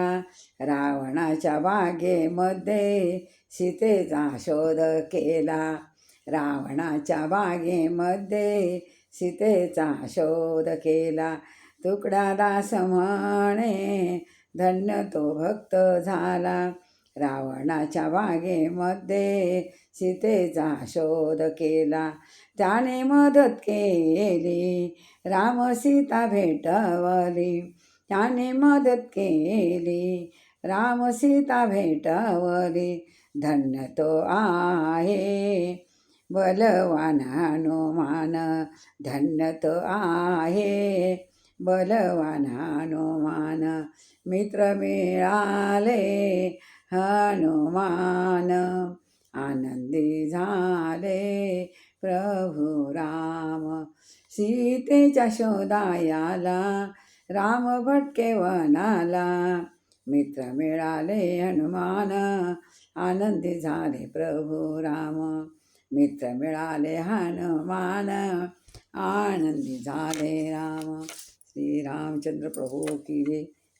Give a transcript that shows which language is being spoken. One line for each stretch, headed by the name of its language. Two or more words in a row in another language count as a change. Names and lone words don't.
Marathi: रावणाच्या बागेमध्ये सीतेचा शोध केला, रावणाच्या बागेमध्ये सीतेचा शोध केला. तुकडा दास म्हणे धन्य तो भक्त झाला, रावणाच्या बागेमध्ये सीतेचा शोध केला. त्याने मदत केली राम सीता भेटवली, त्याने मदत केली राम सीता भेटवली. धन्य तो आहे बलवान हनुमान, धन्य तो आहे बलवान हनुमान. मित्र मिळाले हनुमान, आनंदी झाले प्रभू राम. सीतेच्या शोधायाला राम भटके वनाला. मित्र मिळाले हनुमान, आनंदी झाले प्रभू राम. मित्र मिळाले हनुमान, आनंदी झाले राम.
Hindi: श्री रामचंद्र प्रभू की जय.